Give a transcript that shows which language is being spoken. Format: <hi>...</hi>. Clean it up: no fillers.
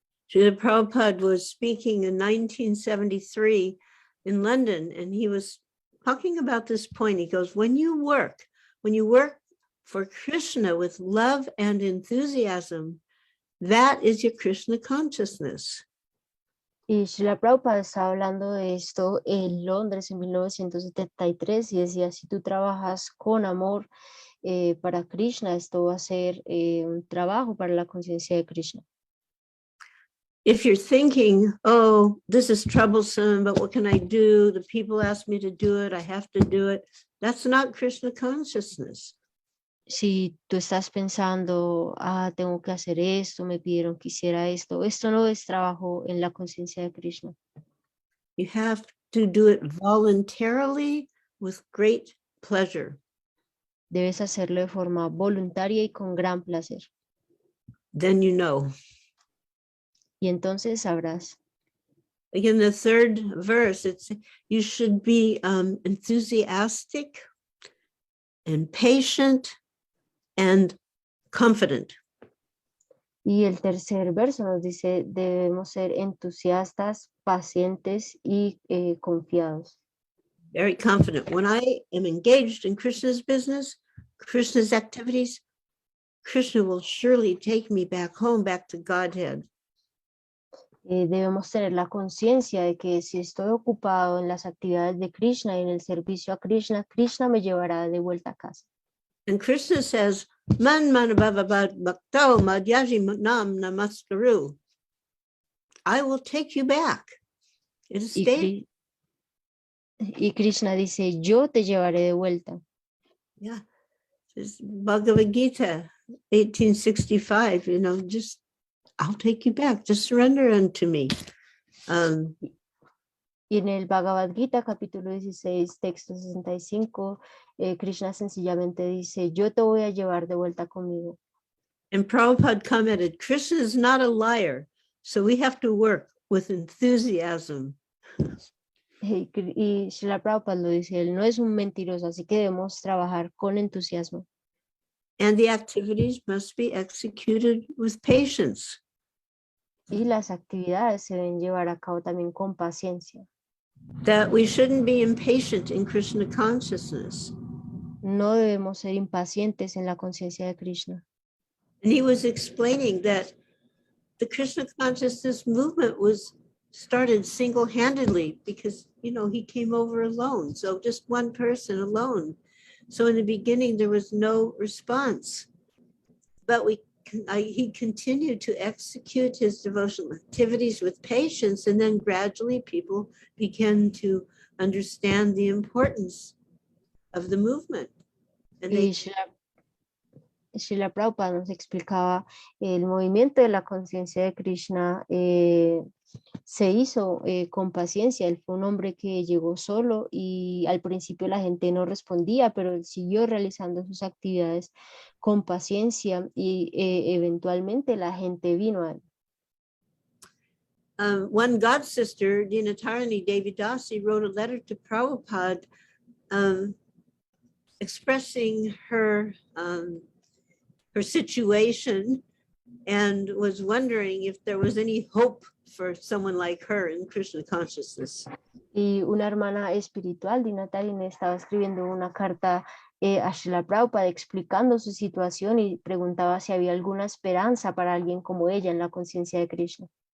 <en>Srila Prabhupada was speaking in 1973 in London, and he was talking about this point. He goes, when you work for Krishna with love and enthusiasm, that is your Krishna consciousness.</en> <es>Y Srila Prabhupada estaba hablando de esto en Londres en 1973 y decía, si tú trabajas con amor para Krishna, esto va a ser un trabajo para la conciencia de Krishna.</es> <en>If you're thinking, oh, this is troublesome, but what can I do? The people ask me to do it, I have to do it. That's not Krishna consciousness.</en> <es>Si tú estás pensando, tengo que hacer esto, me pidieron que hiciera esto, esto no es trabajo en la conciencia de Krishna.</es> <en>You have to do it voluntarily with great pleasure.</en> <es>Debes hacerlo de forma voluntaria y con gran placer.</es> <en>Then you know.</en> <es>Y entonces sabrás.</es> <en>Again, the third verse, it's you should be enthusiastic and patient and confident.</en> <es>Y el tercer verso nos dice, debemos ser entusiastas, pacientes y confiados.</es> <en>Very confident. When I am engaged in Krishna's business, Krishna's activities, Krishna will surely take me back home, back to Godhead.</en> <es>Debemos tener la conciencia de que si estoy ocupado en las actividades de Krishna y en el servicio a Krishna, Krishna me llevará de vuelta a casa.</es> <en>And Krishna says,</en> <sa>Man manabavad bhaktao madhyaji nam namaskaru.</sa> <en>I will take you back. It is stated.</en> <es>Y Krishna dice, yo te llevaré de vuelta.</es> <en>Yeah. It's Bhagavad Gita, 1865, just, I'll take you back. Just surrender unto me.</en> <es>Y en el Bhagavad Gita, capítulo 16, texto 65, Krishna sencillamente dice, yo te voy a llevar de vuelta conmigo.</es> <en>And Prabhupada commented, Krishna is not a liar, so we have to work with enthusiasm.</en> <es>Y Srila Prabhupada lo dice, él no es un mentiroso, así que debemos trabajar con entusiasmo.</es> <en>And the activities must be executed with patience.</en> <es>Y las actividades se deben llevar a cabo también con paciencia.</es> <en>That we shouldn't be impatient in Krishna consciousness.</en> <es>No debemos ser impacientes en la conciencia de Krishna.</es> <en>And he was explaining that the Krishna consciousness movement was started single-handedly because, he came over alone. So just one person alone. So in the beginning, there was no response. But he continued to execute his devotional activities with patience, and then gradually people began to understand the importance of the movement. And</en> <es>Y Srila Prabhupada nos explicaba el movimiento de la conciencia de Krishna se hizo con paciencia. Él fue un hombre que llegó solo y al principio la gente no respondía, pero él siguió realizando sus actividades con paciencia y eventualmente la gente vino a él.</es> <en>One god sister, Dinatarani Devi Dasi, wrote a letter to Prabhupada expressing her situation and was wondering if there was any hope for someone like her in Krishna consciousness.</en> <es>Y una hermana espiritual, Dinatarani, estaba escribiendo una carta a Srila Prabhupada explicando su situación y preguntaba si había alguna esperanza para alguien como ella en la conciencia de Krishna.</es>